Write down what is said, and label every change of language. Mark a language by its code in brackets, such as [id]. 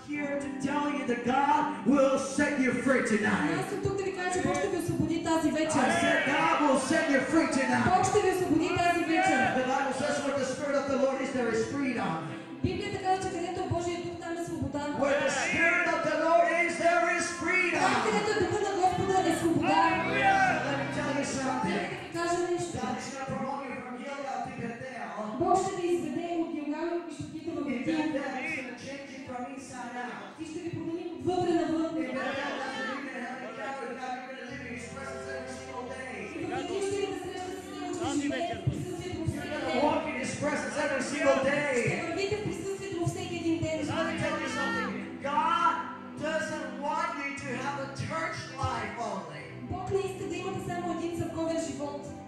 [en] I'm here to tell you that God will set you free tonight. [bg] Аз съм тук да ви кажа, че Бог ще ви освободи тази вечер. [en] I said God will set you free tonight. [bg] Бог ще ви освободи тази вечер. [en] The Bible says where the Spirit of the Lord is, there is freedom. [bg] Библията казва, че където е Божия дух, там е свобода. [en] Where the Spirit of the Lord is, there is [bg] Там, [en] freedom. [bg] където е духът на Господа, е свобода. [en] Let me tell you something. [bg] Кажа нещо. [en] God is going to promote you from Gilgal to Bethel. [bg] Бог ще ви изведе от Гилгал и ще отидете в [en] In [bg] Бетил. [en] Bethel, He's going to change you from inside out. [bg] И ще ви промени отвътре навън. [en] In Bethel, that's where you're going to have an encounter with God. You're going to live in His presence every single day. [bg] И в Бетил ще ви да срещате с Него, ще живеете в присъствието му всеки [en] You're going to [bg] ден. [en] walk in His presence every single [bg] Ще [en] day. [bg] вървите в присъствието му всеки един ден. [en] Let me tell you something. God doesn't want you to have a church life only. [bg] Бог не иска да имате само един църковен живот.